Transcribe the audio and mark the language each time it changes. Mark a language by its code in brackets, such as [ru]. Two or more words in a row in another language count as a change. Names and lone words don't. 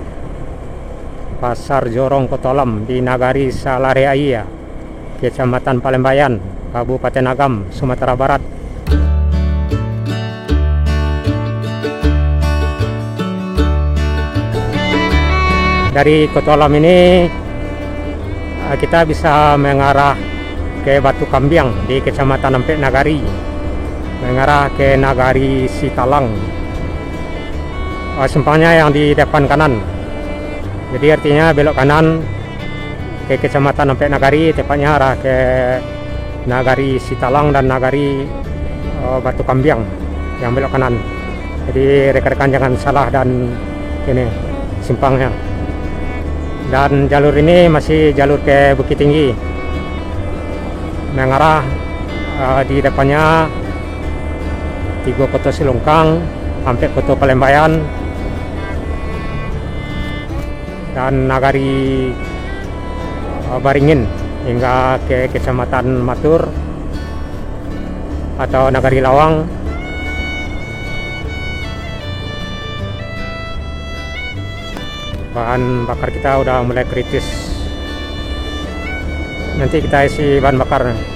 [id] Pasar Jorong Kutolam di Nagari Salareaiya, Kecamatan Palembayan, Kabupaten Agam, Sumatera Barat. Dari Kutolam ini kita bisa mengarah ke Batu Kambiang di Kecamatan Empek Nagari, mengarah ke Nagari Sitalang. Simpangnya yang di depan kanan, jadi artinya belok kanan ke Kecamatan Empek Nagari, tepatnya arah ke Nagari Sitalang dan Nagari Batu Kambiang yang belok kanan. Jadi rekan-rekan jangan salah, dan ini simpangnya. Dan jalur ini masih jalur ke Bukit Tinggi, mengarah di depannya Tigo Koto Silongkang sampai Koto Palembayan dan Nagari Baringin hingga ke Kecamatan Matur atau Nagari Lawang. Bahan bakar kita udah mulai kritis, nanti kita isi bahan bakar.